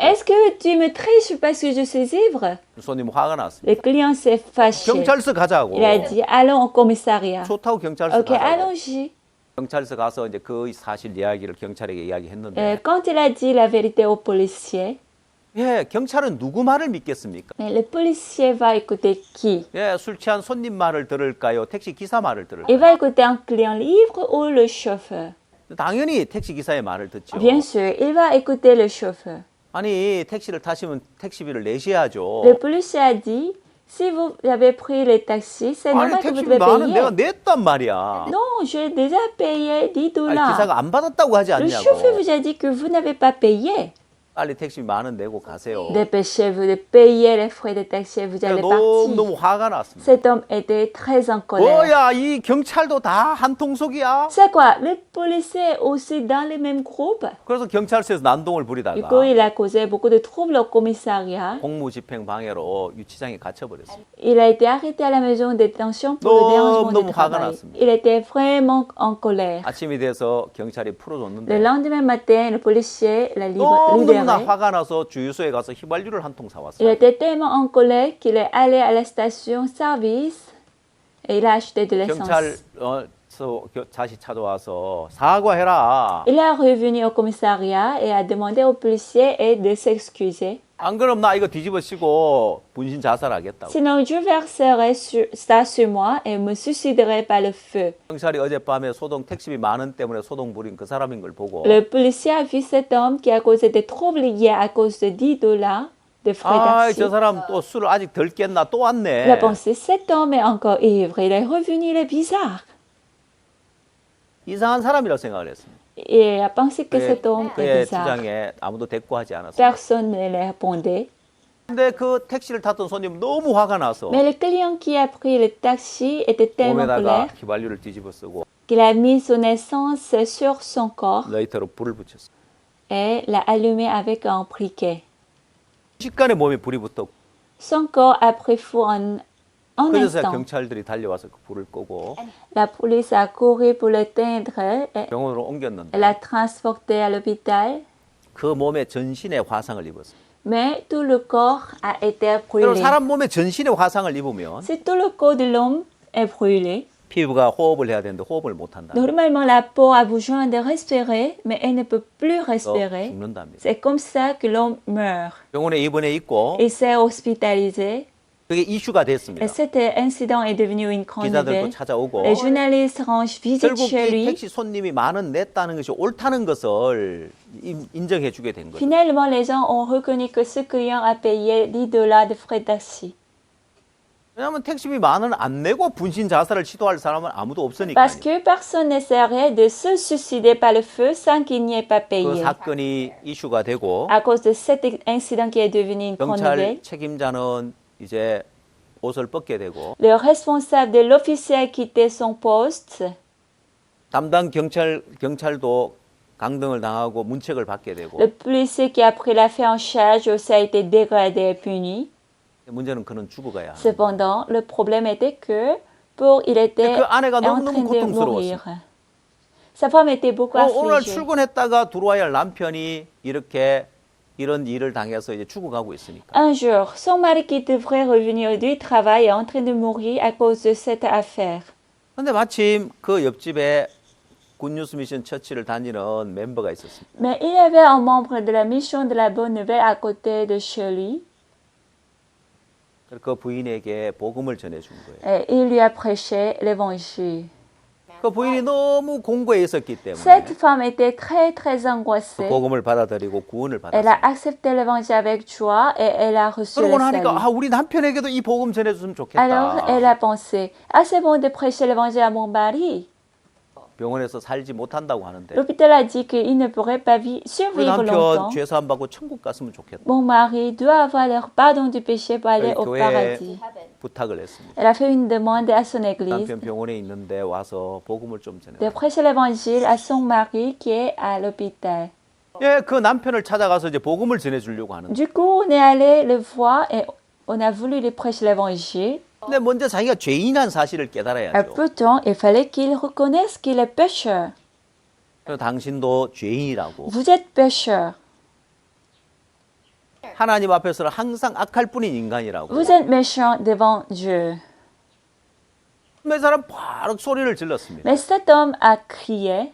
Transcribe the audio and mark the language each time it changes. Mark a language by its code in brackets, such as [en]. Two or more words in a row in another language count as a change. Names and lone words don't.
[fr] Est-ce que tu me triches parce que je suis ivre? [ko] 손님 화가 났습니다. [fr] Le client s'est fâché. [ko] 경찰서 가자고. [fr] Il a dit allons au commissariat. [ko] 좋다고 경찰서 Ok, 가자고. [fr] allons-y. [ko] 경찰서 가서 이제 그 사실 이야기를 경찰에게 이야기했는데 [fr] Quand il a dit la vérité au policier, [ko] 예, 경찰은 누구 말을 믿겠습니까? [fr] mais le policier va écouter qui? [ko] 예, 술 취한 손님 말을 들을까요? 택시 기사 말을 [fr] Il [ko] 들을까요? [fr] va écouter un client ivre ou le chauffeur? [ko] 당연히 택시 기사의 말을 듣죠. [fr] Bien sûr, il va écouter le chauffeur. [ko] 아니 택시를 타시면 택시비를 내셔야죠. [fr] Le policier a dit, si vous avez pris le taxi, c'est [ko] 아니 [fr] normal que vous [ko] 택시비 [fr] devez [ko] 만원 내가 [fr] payer. [ko] 냈단 말이야. [fr] Non, j'ai déjà payé [ko] 아니, [fr] $10. [ko] 기사가 안 받았다고 하지 [fr] Le chauffeur [ko] 않냐고. [fr] vous a dit que vous n'avez pas payé. [ko] 빨리 택시비 10,000원 내고 가세요. [fr] Dépêchez-vous de payer les frais de taxi et vous allez [ko] 너무 [fr] partir. [ko] 화가 났습니다. [fr] Cet homme était très en colère. [ko] 뭐야 이 경찰도 다 한 통속이야? [fr] C'est quoi? Le policier est aussi dans le même groupe. [ko] 그래서 경찰서에서 난동을 [fr] Du [ko] 부리다가 [fr] coup, il a causé beaucoup de troubles au commissariat. [ko] 공무집행 방해로 유치장에 갇혀버렸어요. [fr] Il a été arrêté à la maison de détention pour le dérangement [ko] 너무 [fr] du [ko] 화가 [fr] travail. [ko] 났습니다. [fr] Il était vraiment en colère. [ko] 아침이 돼서 경찰이 [fr] Le [ko] 풀어줬는데 [fr] lendemain matin, le policier l'a [ko] 너무나 [fr] libéré. [ko] 화가 나서 주유소에 가서 휘발유를 한 통 [fr] Il [ko] 사왔어요. [fr] était tellement en colère qu'il est allé à la station-service et il a acheté de l'essence. [ko] 경찰서 다시 찾아와서 사과해라. [fr] Il est revenu au commissariat et a demandé au policier de s'excuser. [ko] 안 그럼 나 이거 뒤집어 씌고 분신 자살하겠다고. [fr] Sinon, je verserai ça sur moi et me suiciderai par le feu. [ko] 경찰이 어젯밤에 소동 택시비 10,000원 때문에 소동 부린 그 사람인 걸 보고 [fr] Le policier a vu cet homme qui a causé des troubles hier à cause de $10 de frais [ko] 아, [fr] taxi. [ko] 저 사람 또 술을 아직 덜 깼나 또 [fr] Il a [ko] 왔네. [fr] pensé, cet homme est encore ivre. Il est revenu, il est bizarre. [ko] 이상한 사람이라고 생각을 했습니다. [fr] Et il a pensé que cet homme est [ko] 그의 [fr] bizarre. [ko] 주장에 아무도 대꾸하지 않았어요. [fr] Personne ne le répondait. [ko] 근데 그 택시를 탔던 손님 너무 화가 나서 [fr] Mais le client qui a pris le taxi était tellement [ko] 몸에다가 [fr] colère [ko] 휘발유를 뒤집어 쓰고 [fr] qu'il a mis son essence sur son corps [ko] 라이터로 불을 붙였어요. [fr] et l'a allumé avec un briquet. [ko] 순식간에 몸에 불이 붙었고 [fr] Son corps a pris feu en un [ko] 그래서 [fr] instant. [ko] 경찰들이 달려와서 그 불을 끄고 [fr] La police a couru pour l'éteindre et [ko] 병원으로 옮겼는데 [fr] l'a transporté à l'hôpital. [ko] 그 몸에 전신에 화상을 입었어요. [fr] Mais tout le corps a été [ko] 그럼 [fr] brûlé. [ko] 사람 몸에 전신에 화상을 입으면 [fr] Si tout le corps de l'homme est brûlé, [ko] 피부가 호흡을 해야 되는데 호흡을 못 한다. [fr] Normalement, la peau a besoin de respirer, mais elle ne peut plus respirer. [ko] 죽는답니다. [fr] C'est comme ça que l'homme meurt. [ko] 병원에 입원해 있고 [fr] Il s'est hospitalisé [ko] 그게 이슈가 됐습니다. [fr] et cet incident est devenu une grande [ko] 기자들도 [fr] nouvelle. [ko] 찾아오고 [fr] Les journalistes rendent visite [ko] 결국 [fr] chez [ko] 이 [fr] lui. [ko] 택시 손님이 많은 냈다는 것이 옳다는 것을 인정해 주게 된 거죠. [fr] Finalement, les gens ont reconnu que ce client a payé $10 de frais de taxi. [ko] 왜냐하면 택시비 만 원 안 내고 분신 자살을 시도할 사람은 아무도 없으니까요. [fr] Parce que personne n'essaierait de se suicider par le feu sans qu'il n'y ait pas [ko] 그 [fr] payé. [ko] 사건이 이슈가 되고 [fr] À cause de cet incident qui est devenu une grande nouvelle, [ko] 경찰 책임자는 이제 옷을 벗게 되고 [fr] le responsable de l'officier a quitté son poste. [ko] 담당 경찰도 강등을 당하고 문책을 받게 되고 [fr] Le policier qui a pris l'affaire en charge aussi a été dégradé et puni. [ko] 문제는 그는 죽어가야 합니다. [fr] Cependant, le problème était que il était [ko] 그 아내가 [fr] en train [ko] 너무너무 [fr] de [ko] 고통스러웠어요. [fr] mourir. Sa femme était beaucoup [ko] 오늘 [fr] affligée. [ko] 출근했다가 들어와야 할 남편이 이렇게 이런 일을 당해서 이제 죽어가고 있으니까. [fr] Un jour, son mari qui devrait revenir du travail est en train de mourir à cause de cette affaire. [ko] 근데 마침 그 옆집에 굿뉴스 미션 처치를 다니는 멤버가 있었습니다. [fr] Mais il y avait un membre de la mission de la Bonne Nouvelle à côté de chez lui [ko] 그 부인에게 복음을 전해준 거예요. [fr] et il lui a prêché l'évangile. [ko] 그 부인이 너무 공고해 있었기 때문에 [fr] Cette femme était très angoissée. [ko] 복음을 받아들이고 구원을 [fr] Elle a [ko] 받았어요. [fr] accepté l'évangile avec joie et elle a reçu le [ko] 그러고 나니까 [fr] salut. [ko] 아 우리 남편에게도 이 복음 전해줬으면 [fr] Alors elle [ko] 좋겠다. [fr] a pensé, ah c'est bon de prêcher l'évangile à mon mari. [ko] 병원에서 살지 못한다고 하는데 [fr] L'hôpital a dit qu'il ne pourrait pas [ko] 우리 [fr] survivre [ko] 남편 [fr] longtemps. [ko] 죄사함 받고 천국 갔으면 좋겠다. [fr] Mon mari doit avoir leur pardon du péché pour aller au [ko] 교회에 [fr] paradis. [ko] 부탁을 했습니다. [fr] Elle a fait une demande à son église [ko] 남편 병원에 있는데 와서 복음을 좀 전해. [fr] de prêcher l'évangile à son mari qui est à l'hôpital. [ko] 예, 그 남편을 찾아가서 이제 복음을 전해 주려고 하는데. [fr] Du coup, on est allé le voir et on a voulu lui prêcher l'évangile. [ko] 근데 먼저 자기가 죄인한 사실을 [fr] Et [ko] 깨달아야죠. [fr] pourtant, il fallait qu'il reconnaisse qu'il est pécheur. [ko] 그래서 당신도 죄인이라고. [fr] Vous êtes pécheur. [ko] 하나님 앞에서는 항상 악할 뿐인 인간이라고. [fr] Vous êtes méchant devant Dieu. [ko] 몇 사람 바로 소리를 질렀습니다. [fr] Mais cet homme a crié,